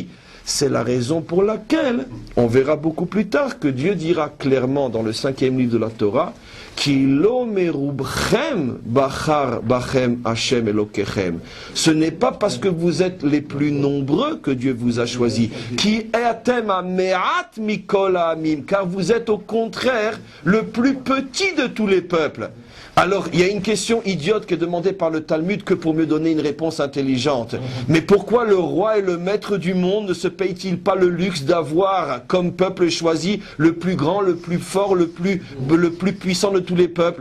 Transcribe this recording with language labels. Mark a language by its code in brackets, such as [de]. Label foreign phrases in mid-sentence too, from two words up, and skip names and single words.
[fr] C'est la raison pour laquelle, on verra beaucoup plus tard, que Dieu dira clairement dans le 5e livre de la Torah, [he] כי לא מרבכם בחר בכם השם אלוקיכם. [fr] Ce n'est pas parce que vous êtes les plus nombreux que Dieu vous a choisi. [he] כי אתם המעט מכל העמים, [fr] car vous êtes au contraire le plus petit de tous les peuples. Alors, il y a une question idiote qui est demandée par le Talmud que pour me donner une réponse intelligente. Mais pourquoi le roi et le maître du monde ne se paye-t-il pas le luxe d'avoir, comme peuple choisi, le plus grand, le plus fort, le plus puissant de tous les peuples?